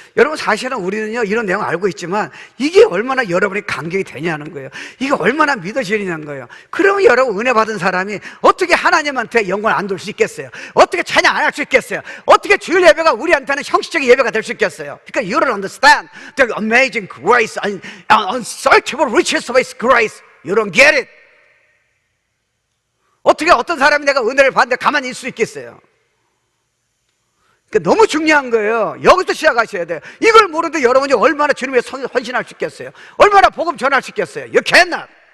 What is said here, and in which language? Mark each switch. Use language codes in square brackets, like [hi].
[ko] 여러분 사실은 우리는요 이런 내용 알고 있지만 이게 얼마나 여러분이 감격이 되냐는 거예요. 이게 얼마나 믿어지느냐는 거예요. 그러면 여러분 은혜 받은 사람이 어떻게 하나님한테 영광을 안 돌 수 있겠어요? 어떻게 찬양 안 할 수 있겠어요? 어떻게 주일 예배가 우리한테는 형식적인 예배가 될 수 있겠어요? 그러니까 [en] you don't understand the amazing grace and unsearchable riches of His grace. You don't get it. [ko] 어떻게 어떤 사람이 내가 은혜를 받는데 가만히 있을 수 있겠어요? 그러니까 너무 중요한 거예요. 여기서 시작하셔야 돼요. 이걸 모르는데 여러분이 얼마나 주님 위해 헌신할 수 있겠어요? 얼마나 복음 전할 수 있겠어요? [en] You cannot.